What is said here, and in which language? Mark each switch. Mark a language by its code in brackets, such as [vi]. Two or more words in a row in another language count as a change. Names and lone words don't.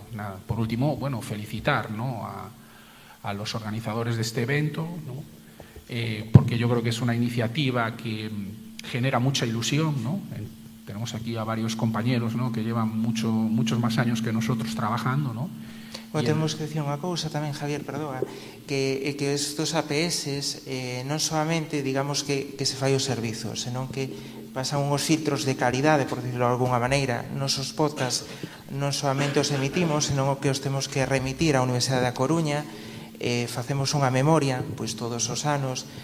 [es] Nada, por último, bueno, felicitar, ¿no? a los organizadores de este evento, ¿no? Porque yo creo que es una iniciativa que genera mucha ilusión, ¿no? Tenemos aquí a varios compañeros, ¿no? Que llevan muchos más años que nosotros trabajando, ¿no? [gl] Bueno, temos que decir unha cousa tamén, Javier, perdoa, que estos APS non solamente, digamos, que se fai o servizo, senón que pasan unhos filtros de calidade, [es] por decirlo de alguna [gl] maneira. Nosos podcast non solamente os emitimos, senón que os temos que remitir á Universidade da Coruña, facemos unha memoria, pois todos os anos,